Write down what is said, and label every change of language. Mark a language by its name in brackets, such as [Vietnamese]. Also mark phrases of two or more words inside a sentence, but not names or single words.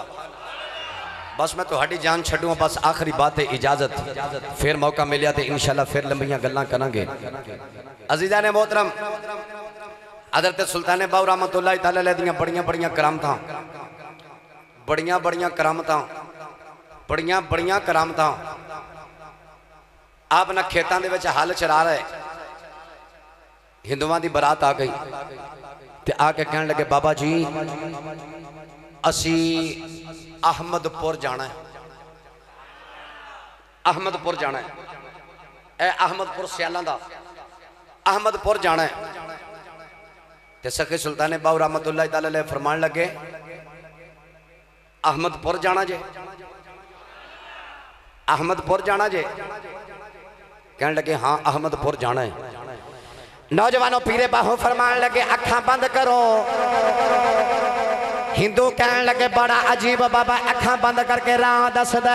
[Punjabi] بس میں تہاڈی جان چھڈوں، بس آخری بات ہے اجازت، فیر موقع ملیا تو انشاءاللہ فیر لمبیاں گلاں کراں گے. عزیزان نے محترم حضرت سلطان باہو [Arabic] رحمة الله تعالى عليه [Punjabi] دیاں بڑیاں بڑیاں کرامتاں، بڑیاں بڑیاں کرامتاں، بڑیاں بڑیاں کرامتاں. آپ نا کھیتوں کے وچ ہل چلا رہے، ہندوؤں کی برات آ گئی تے آکے کہنے لگے بابا جی اسی احمدپور جانا ہے، احمدپور جانا ہے. اے احمدپور سیالاں دا احمدپور جانا ہے. تے سخی سلطان باہو [Arabic] رحمة الله تعالى عليه [Punjabi] فرمان لگے احمدپور جانا جے، احمدپور جانا جے. کہنے لگے ہاں احمدپور جانا ہے. نوجوانوں پیرے باہو فرمان لگے اکھاں بند کرو. ہندو کہنے لگے بڑا عجیب بابا اکھاں بند کرکے راہ دس دے.